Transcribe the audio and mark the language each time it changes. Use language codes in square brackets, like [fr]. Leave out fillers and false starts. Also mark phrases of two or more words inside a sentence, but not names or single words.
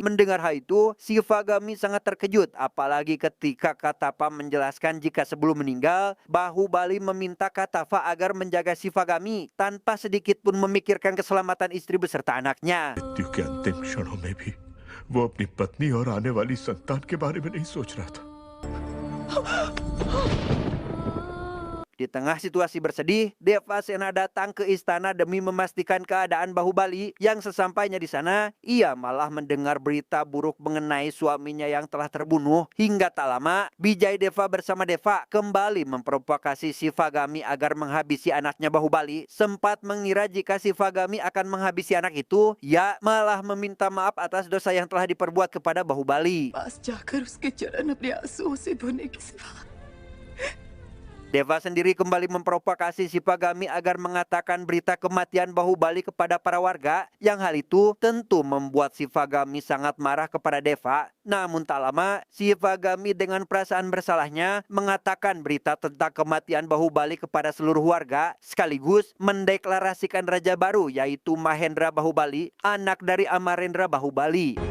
[id] Mendengar hal itu, Shipagami sangat terkejut, apalagi ketika Katapa menjelaskan jika sebelum meninggal, Bahubali meminta Katapa agar menjaga Shipagami tanpa sedikit pun memikirkan keselamatan istri beserta anaknya. [hi] मृत्यु के अंतिम क्षणों में भी वो अपनी पत्नी और आने वाली संतान के बारे में नहीं सोच रहा था। [id] Di tengah situasi bersedih, Devasena datang ke istana demi memastikan keadaan Bahubali, yang sesampainya di sana, ia malah mendengar berita buruk mengenai suaminya yang telah terbunuh. Hingga tak lama, Bijay-Deva bersama Deva kembali memprovokasi Shipagami agar menghabisi anaknya Bahubali. Sempat mengira jika Shipagami akan menghabisi anak itu, ia malah meminta maaf atas dosa yang telah diperbuat kepada Bahubali. [hi] पास जाकर उसके चरण अपने आंसुओं से धोने के सिवा [id] Deva sendiri kembali memprovokasi Shipagami agar mengatakan berita kematian Bahubali kepada para warga, yang hal itu tentu membuat Shipagami sangat marah kepada Deva. Namun tak lama, Shipagami dengan perasaan bersalahnya mengatakan berita tentang kematian Bahubali kepada seluruh warga, sekaligus mendeklarasikan raja baru, yaitu Mahendra Bahubali, anak dari Amarendra Bahubali.